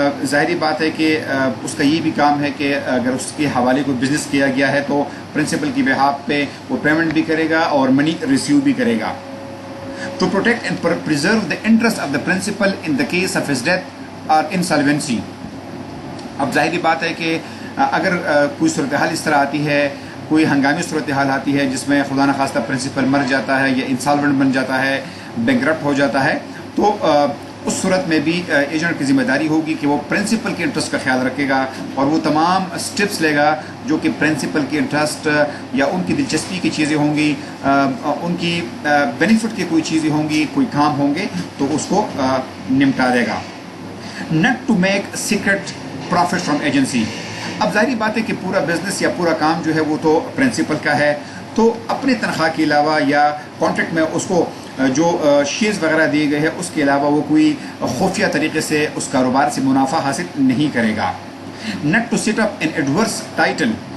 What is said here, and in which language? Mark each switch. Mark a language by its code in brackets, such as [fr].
[ur] ظاہری بات ہے کہ اس کا یہ بھی کام ہے کہ اگر اس کے حوالے کو بزنس کیا گیا ہے تو پرنسپل کی بہاف پہ وہ پیمنٹ بھی کرے گا اور منی ریسیو بھی کرے گا. [en] To protect and preserve the interest of the principal in the case of his death or insolvency. [ur] اب ظاہری بات ہے کہ اگر کوئی صورتحال اس طرح آتی ہے، کوئی ہنگامی صورتحال آتی ہے جس میں خدا نخواستہ پرنسپل مر جاتا ہے یا انسالوینٹ بن جاتا ہے، بینکرپٹ ہو جاتا ہے، تو اس صورت میں بھی ایجنٹ کی ذمہ داری ہوگی کہ وہ پرنسپل کے انٹرسٹ کا خیال رکھے گا اور وہ تمام سٹیپس لے گا جو کہ پرنسپل کے انٹرسٹ یا ان کی دلچسپی کی چیزیں ہوں گی، ان کی بینیفٹ کی کوئی چیزیں ہوں گی، کوئی کام ہوں گے تو اس کو نمٹا دے گا. [en] Not to make secret profit from agency. [ur] اب ظاہری بات ہے کہ پورا بزنس یا پورا کام جو ہے وہ تو پرنسپل کا ہے، تو اپنے تنخواہ کے علاوہ یا کانٹریکٹ میں اس کو جو شیئرز وغیرہ دیے گئے ہیں اس کے علاوہ وہ کوئی خفیہ طریقے سے اس کاروبار سے منافع حاصل نہیں کرے گا. [en] Not to set up an adverse title.